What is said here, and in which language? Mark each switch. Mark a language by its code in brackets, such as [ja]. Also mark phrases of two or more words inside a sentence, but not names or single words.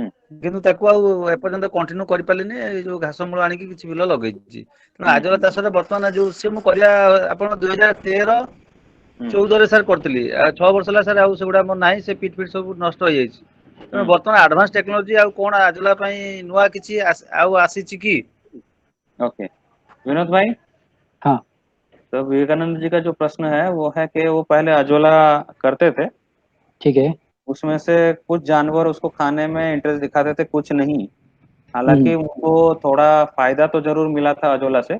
[or] କିନ୍ତୁ ତାକୁ ଆଉ ଏପର୍ଯ୍ୟନ୍ତ କଣ୍ଟିନ୍ୟୁ କରିପାରିଲିନି, ଏଇ ଯୋଉ ଘାସ ମୂଳ ଆଣିକି କିଛି ବିଲ ଲଗେଇଛି। ତେଣୁ ହୁଁ ଆଜୋଲା ଚାଷରେ ବର୍ତ୍ତମାନ ଯୋଉ ସେ ମୁଁ କରିବା ଆପଣ 2013 ହୁଁ 14ରେ ସାର୍ କରିଥିଲି, ଆଉ 6 ବର୍ଷ ହେଲା ସାର୍ ଆଉ ସେଗୁଡା ମୋର ନାହିଁ, ସେ ପିଟ୍ ସବୁ ନଷ୍ଟ ହେଇଯାଇଛି। ତେଣୁ ହୁଁ ବର୍ତ୍ତମାନ [en] advance technology [or] ଆଉ କଣ ଆଜୋଲା ପାଇଁ ନୂଆ କିଛି ଆଉ ଆସିଛି କି? [hi] ओके, विनोद भाई। हाँ तो विवेकानंद जी का जो प्रश्न है वो है कि वो पहले अजोला करते थे, ठीक है। उसमें से कुछ जानवर उसको खाने में इंटरेस्ट दिखाते थे, कुछ नहीं। हम्म हालांकि उनको थोड़ा फायदा तो जरूर मिला था अजोला से।